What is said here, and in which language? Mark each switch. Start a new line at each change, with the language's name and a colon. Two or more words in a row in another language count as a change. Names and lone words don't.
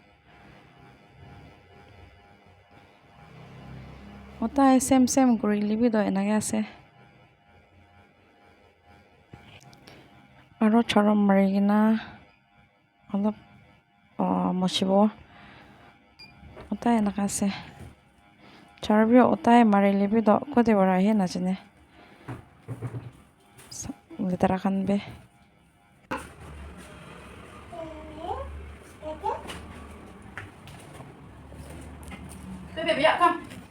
Naga Pidgin: Otai same kurili bi do enaka ase. Aro charam marikena olop moshibo otai enaka ase. Charbio otai marili bi do kode bara he najane. Letera khan be.
English: Baby, yeah, come.